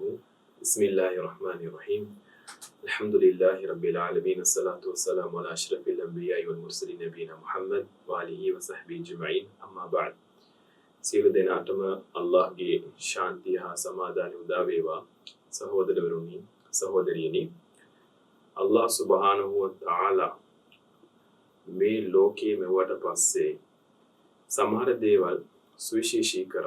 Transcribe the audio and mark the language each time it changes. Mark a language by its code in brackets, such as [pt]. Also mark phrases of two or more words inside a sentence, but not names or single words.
[ar] بسم الله الرحمن الرحيم. الحمد لله رب العالمين. الصلاة والسلام على أشرف الأنبياء والمرسلين نبينا محمد وآله وصحبه أجمعين. أما بعد. [si] සියලු දෙනාටම අල්ලාහ්ගේ ශාන්තිය හා සමාදානය උදා වේවා. සහෝදරවරුනි, සහෝදරියනි, අල්ලාහ් [ar] سبحانه وتعالى [si] මේ ලෝකයේ මෙවට පස්සේ සමහර දේවල් සුවිශේෂී කරා.